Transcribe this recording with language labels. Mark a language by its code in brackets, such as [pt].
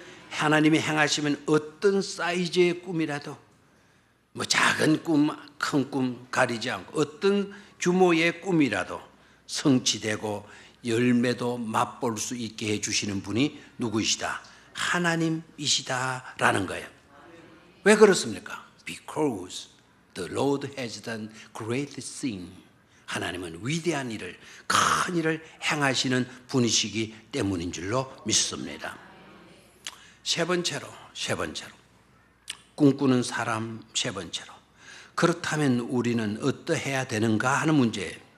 [ko] 하나님이 행하시면 어떤 사이즈의 꿈이라도, 뭐 작은 꿈, 큰 꿈 가리지 않고 어떤 규모의 꿈이라도 성취되고 열매도 맛볼 수 있게 해주시는 분이 누구이시다? 하나님이시다라는 거예요. 왜 그렇습니까? [en] Because the Lord has done great things. [ko] 하나님은 위대한 일을, 큰 일을 행하시는 분이시기 때문인 줄로 믿습니다. 세 번째로 꿈꾸는 사람, 세 번째로, 그렇다면 우리는 어떠해야 되는가 하는 문제예요.